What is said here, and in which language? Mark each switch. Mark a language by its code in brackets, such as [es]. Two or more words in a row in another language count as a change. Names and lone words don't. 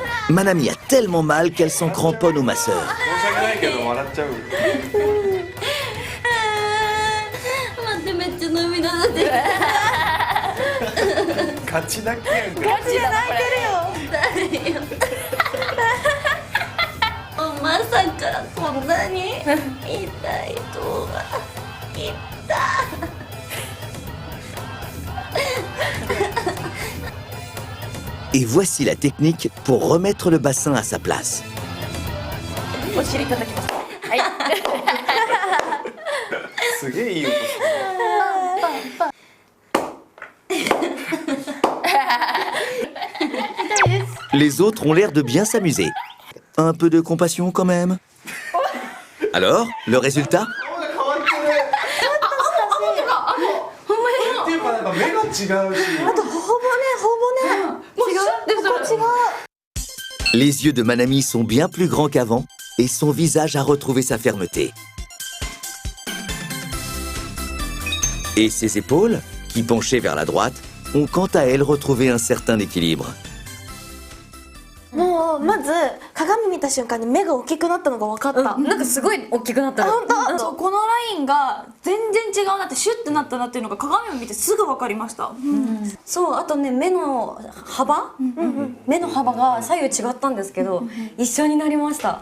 [fr] Manami a tellement mal qu'elle s'en cramponne au masseur. [ja] 申し訳ないけど笑っちゃう。待ってめっちゃ涙出てる。ガチ泣きやんか。ガチで泣いてるよ。まさかこんなに痛いとは。痛い。 [fr] Et voici la technique pour remettre le bassin à sa place. [ja] お尻叩きます。はい。すげえいい音。 [fr] Les autres ont l'air de bien s'amuser. Un peu de compassion quand même. Alors, le résultat? [ja] っていうかなんか目が違うし。あと頬骨違う。 [fr] Les yeux de Manami sont bien plus grands qu'avant et son visage a retrouvé sa fermeté. Et ses épaules, qui penchaient vers la droite, ont quant à elles retrouvé un certain équilibre. [ja] もうまず鏡見た瞬間に目が大きくなったのが分かった。なんかすごい大きくなったの。本当。そうこのラインが全然違うなってシュッてなったなっていうのが鏡を見てすぐ分かりました。そうあとね目の幅、目の幅が左右違ったんですけど、一緒になりました。